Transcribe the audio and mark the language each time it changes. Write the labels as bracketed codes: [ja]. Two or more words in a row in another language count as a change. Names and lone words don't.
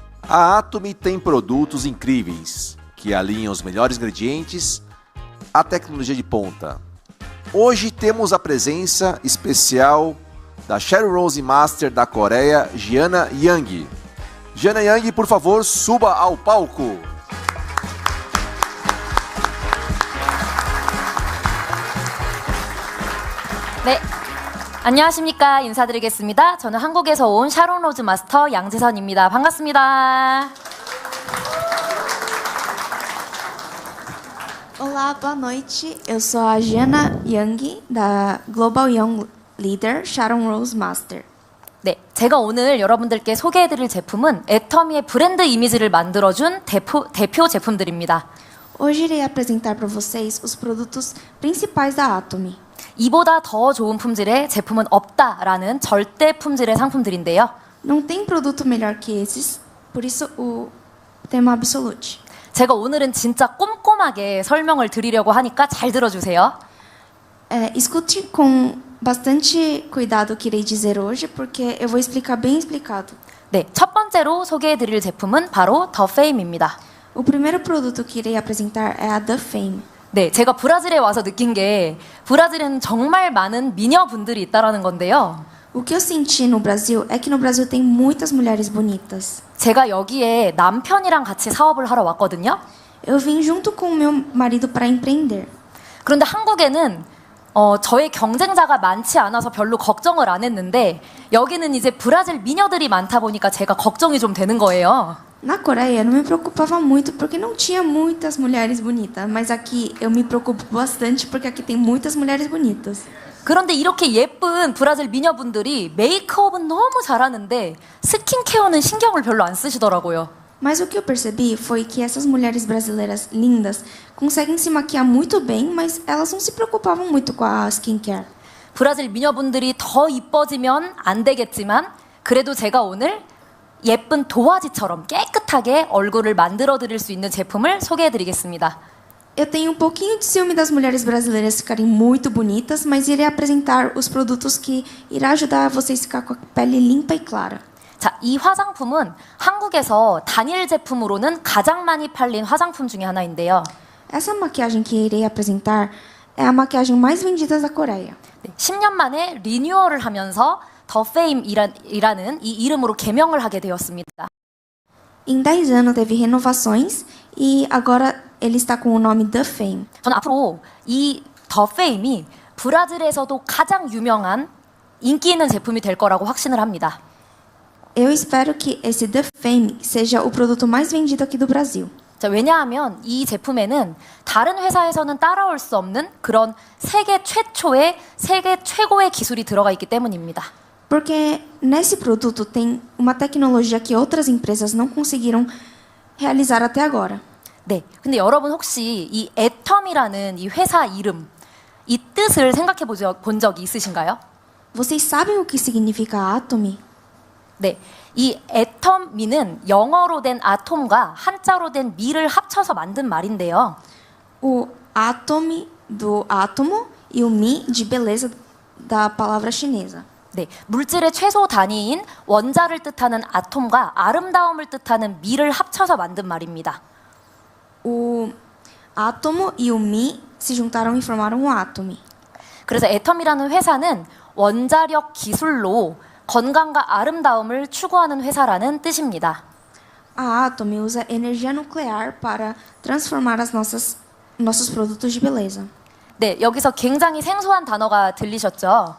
[pt] A Atomy tem produtos incríveis que alinham os melhores ingredientes à tecnologia de ponta. Hoje temos a presença especial da Sharon Rose Master da Coreia, Gianna Yang. Gianna Yang, por favor, suba ao palco. [ko] 네, 안녕하십니까. 인사드리겠습니다. 저는 한국에서 온 샤론 로즈 마스터 양재선입니다. 반갑습니다. [pt] Olá, boa noite. Eu sou a Gianna Yang, da Global Young Leader Sharon Rose Master. [ko] 네, 제가 오늘 여러분들께 소개해드릴 제품은 애터미의 브랜드 이미지를 만들어준 대표 제품들입니다. [pt] Hoje irei apresentar para vocês os produtos principais da Atomy. [ko] 이보다 더 좋은 품질의 제품은 없다라는 절대 품질의 상품들인데요. [pt] Não tem produto melhor que esses, por isso o tema absolute. [ko] 제가 오늘은 진짜 꼼꼼하게 설명을 드리려고 하니까 잘 들어주세요. [pt] Escute com bastante cuidado o que irei dizer hoje, porque eu vou explicar bem explicado. [ko] 네, 첫 번째로 소개해드릴 제품은 바로 더 페임입니다. [pt] O primeiro produto que irei apresentar é a The Fame. [ko] 네, 제가 브라질에 와서 느낀 게 브라질에는 정말 많은 미녀분들이 있다라는 건데요. [pt] O que eu senti no Brasil é que no Brasil tem muitas mulheres bonitas. [ko] 제가 여기에 남편이랑 같이 사업을 하러 왔거든요. [pt] Eu vim junto com o meu marido para empreender. [ko] 그런데 한국에는 저의 경쟁자가 많지 않아서 별로 걱정을 안 했는데 여기는 이제 브라질 미녀들이 많다 보니까 제가 걱정이 좀 되는 거예요. [pt] Na Coreia, eu não me preocupava muito porque não tinha muitas mulheres bonitas, mas aqui eu me preocupo bastante porque aqui tem muitas mulheres bonitas. [ko] 그런데 이렇게 예쁜 브라질 mi녀분들이 메이크업은 너무 잘하는데 스킨케어는 신경을 별로 안 쓰시더라고요. [pt] Mas o que eu percebi foi que essas mulheres brasileiras lindas conseguem se maquiar muito bem, mas elas não se preocupavam muito com a skincare. [ko] 브라질 미녀분들이 더 이뻐지면 안 되겠지만 그래도 제가 오늘 예쁜 도화지처럼 깨끗하게 얼굴을 만들어 드릴 수 있는 제품을 소개해 드리겠습니다. [pt] Eu tenho um pouquinho de ciúme das mulheres brasileiras ficarem muito bonitas, mas irei apresentar os produtos que irá ajudar vocês a ficar com a pele limpa e clara. [ko] 자, 이 화장품은 한국에서 단일 제품으로는 가장 많이 팔린 화장품 중에 하나인데요. [pt] Essa maquiagem que irei apresentar é a maquiagem mais vendida da Coreia. [ko] 10년 만에 리뉴얼을 하면서 더 페임이라는 이 이름으로 개명을 하게 되었습니다. [pt] Em 10 anos teve renovações e agora ele está com o nome The Fame. [ko] 저는 앞으로 이 더 페임이 브라질에서도 가장 유명한 인기 있는 제품이 될 거라고 확신을 합니다. [pt] Eu espero que esse The Fame seja o produto mais vendido aqui do Brasil. [ko] 자, 왜냐하면 이 제품에는 다른 회사에서는 따라올 수 없는 그런 세계 최초의 세계 최고의 기술이 들어가 있기 때문입니다. [pt] Porque nesse produto tem uma tecnologia que outras empresas não conseguiram realizar até agora. [ko] 네, 근데 여러분 혹시 이 애텀이라는 이 회사 이름, 이 뜻을 생각해 본 적이 있으신가요? [pt] Vocês sabem o que significa Atomy? [ko] 네, 이 애텀미는 영어로 된 아톰과 한자로 된 미를 합쳐서 만든 말인데요. [pt] O Atomy do átomo e o Mi de beleza da palavra chinesa. [ko] 네, 물질의 최소 단위인 원자를 뜻하는 아톰과 아름다움을 뜻하는 미를 합쳐서 만든 말입니다. [pt] O átomo e o Mi se juntaram e formaram o Atomy. [ko] 그래서 애텀이라는 회사는 원자력 기술로 건강과 아름다움을 추구하는 회사라는 뜻입니다. [pt] A Atomy usa energia nuclear para transformar nossos produtos de beleza. [ko] 네, 여기서 굉장히 생소한 단어가 들리셨죠?